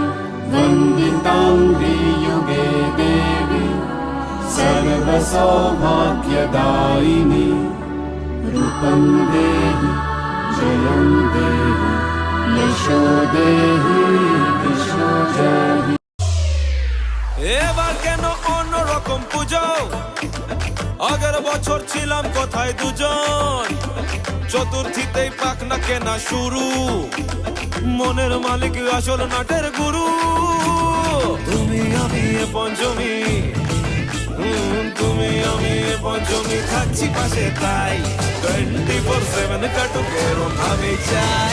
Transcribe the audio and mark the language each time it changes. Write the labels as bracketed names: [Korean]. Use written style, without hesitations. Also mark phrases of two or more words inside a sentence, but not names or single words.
[Sanskrit] वन्दिताङ्घ्रियुगे देवी सर्वसौभाग्यदायिनी। रूपं देहि जयं देहि यशो देहि दिशो जहि। [Bangla] এবার কেন অন্যরকম পুজো? আগের বছর ছিলাম কোথায় দুজন, চতুর্থীতেই পাখনা কেনা শুরু। মনের মালিক আসল নাটের গুরু। তুমি আমি এ পঞ্চমী, তুমি আমি এ পঞ্চমী থাকছি পাশে, তাই 24/7 কাটুক এরম ভাবে চাই।